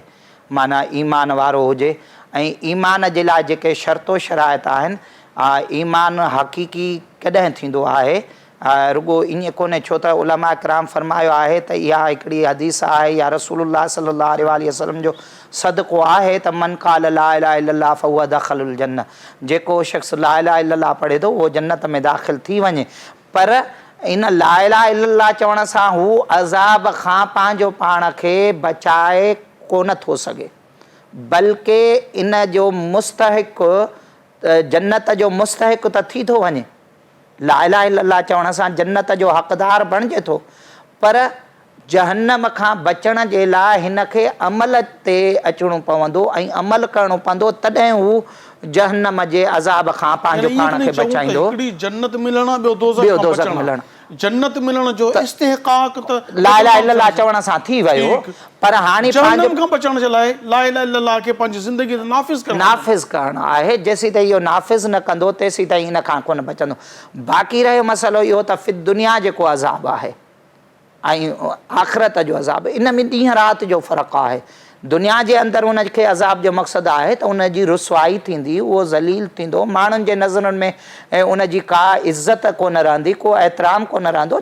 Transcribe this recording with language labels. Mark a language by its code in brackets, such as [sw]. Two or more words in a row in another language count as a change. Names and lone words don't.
[sd] माना ईमान वारो हुजे। ऐं ईमान जे लाइ जेके शर्तो शराइत आहिनि, ईमान हक़ीक़ी कॾहिं थींदो आहे, रुगो ईअं कोन्हे। छो त उलमा इकराम फरमायो आहे त इहा हिकिड़ी हदीस आहे या रसूलुल्लाह [ar] صلى الله عليه وسلم [sd] जो सदको आहे त [ar] من قال لا إله إلا الله فهو دخل الجنة, [sd] जेको शख़्स [ar] لا إله إلا الله [sd] पढ़े थो उहो जन्नत में दाख़िल थी वञे। पर इन [ar] لا إله إلا الله [sd] चवण सां हू अज़ाब खां पंहिंजो पाण खे बचाए कोन थो सघे, बल्कि इन जो मुस्तहिक़, जन्नत जो मुस्तहिक़ त थी थो वञे। [ar] لا إله إلا الله [sd] चवण सां जन्नत जो हक़दार बणिजे थो, पर जहन्नम खां बचण जे लाइ हिन खे अमल ते अचिणो पवंदो ऐं अमल करिणो पवंदो, तॾहिं हू जहन्नम जे अज़ाब खां पंहिंजो पाण खे बचाईंदो। जन्नत मिलण, ॿियो दोज़ख मिलण। जन्नत मिलण जो इस्तिहक़ाक़ त [ar] لا إله إلا الله [sd] चवण सां थी वियो, पर हाणे जहन्नम खां बचण जे लाइ [ar] لا إله إلا الله [sd] खे पंहिंजी ज़िंदगी ते नाफ़िज़ करणु आहे। जेसीं ताईं इहो नाफ़िज़ न कंदो तेसीं ताईं इन खां कोन बचंदो। बाक़ी रहियो मसइलो इहो त [ar] في الدنيا [sd] जेको अज़ाब आहे ऐं आख़िरत जो अज़ाब, इन में ॾींहं राति जो फ़र्क़ु आहे। दुनिया जे अंदरि उनखे अज़ाब जो मक़सदु आहे त उनजी रुसवाई थींदी, उहो ज़लील थींदो, माण्हुनि जे नज़रनि में ऐं उनजी का इज़त कोन रहंदी, को एतिराम कोन रहंदो।